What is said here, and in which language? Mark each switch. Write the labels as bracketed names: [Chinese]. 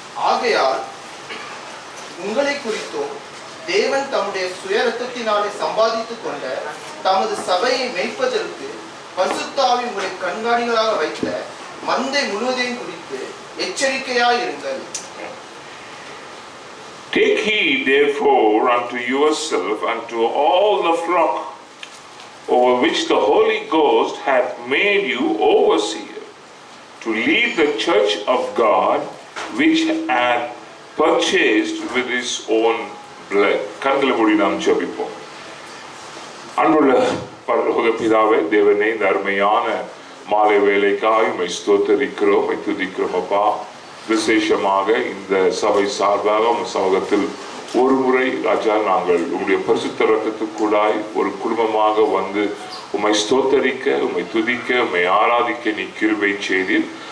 [Tamil] ஆகையால் உங்களை குறித்தும் தேவன் தம்முடைய சுய இரத்தத்தினாலே சம்பாதித்துக் கொண்ட தமது சபையை மேய்ப்பதற்கு பரிசுத்த ஆவி உங்களை கண்காணிகளாக வைத்த மந்தை முழுவதையும் குறித்து எச்சரிக்கையாயிருங்கள். [English] Take heed therefore unto yourself and to all the flock over which the Holy Ghost hath made you overseer, to lead the church of God which hath purchased with his own blood. [Tamil] கண்களை மூடி நாம் ஜெபிப்போம். அன்புள்ள பரலோக பிதாவே, தேவனே, இந்த அருமையான மாலை வேலைக்காய் உம்மை ஸ்தோத்தரிக்கிறோம், உம்மை துதிக்கிறோம் அப்பா. விசேஷமாக இந்த சபை சார்பாக உம் சமூகத்தில் ஒரு முறை ராஜா நாங்கள் உம்முடைய பரிசுத்த இரத்தத்துக்குள்ளாய் ஒரு குடும்பமாக வந்து உம்மை ஸ்தோத்தரிக்க, உம்மை துதிக்க, உம்மை ஆராதிக்க நீ கிருபை செய்தீர்.